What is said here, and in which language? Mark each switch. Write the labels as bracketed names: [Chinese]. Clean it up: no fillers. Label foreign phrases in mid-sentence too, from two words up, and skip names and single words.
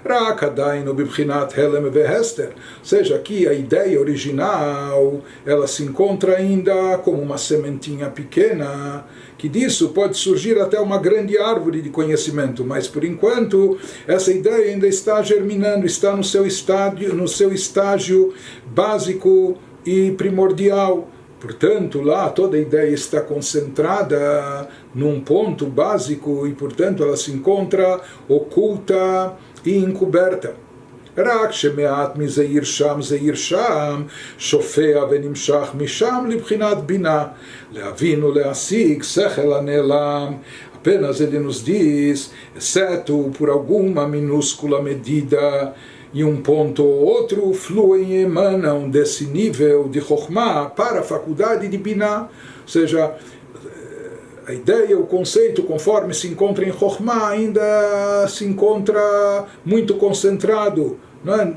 [Portuguese] Ou seja, aqui a ideia original ela se encontra ainda como uma sementinha pequena, que disso pode surgir até uma grande árvore de conhecimento, mas por enquanto essa ideia ainda está germinando, está no seu estágio básico e primordial. Portanto, lá toda a ideia está concentrada num ponto básico e, portanto, ela se encontra oculta e encoberta. [Hebrew] רק שמעט מזעיר שם, שופע ונמשך משם לבחינת בינה, להבין ולהשיג שכל הנעלם. [Portuguese] Apenas ele nos diz, exceto por alguma minúscula medida, e um ponto ou outro fluem e emanam desse nível de Chokhmah para a faculdade de Binah. Ou seja, a ideia, o conceito, conforme se encontra em Chokhmah, ainda se encontra muito concentrado, não é?